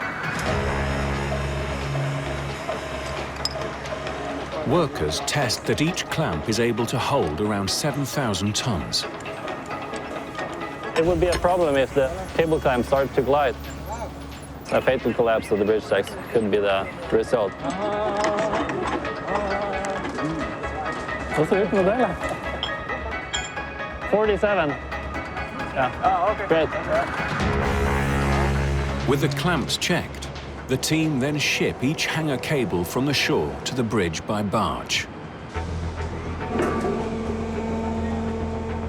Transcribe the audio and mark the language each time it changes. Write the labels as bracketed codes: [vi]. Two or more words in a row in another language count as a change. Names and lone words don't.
[en] Workers test that each clamp is able to hold around 7,000 tons. It would be a problem if the cable clamp started to glide. A fatal collapse of the bridge decks could be the result. [no] Hva ser ut med det, eller? 47. [en] Yeah. Oh, okay. Great. With the clamps checked, the team then ship each hanger cable from the shore to the bridge by barge.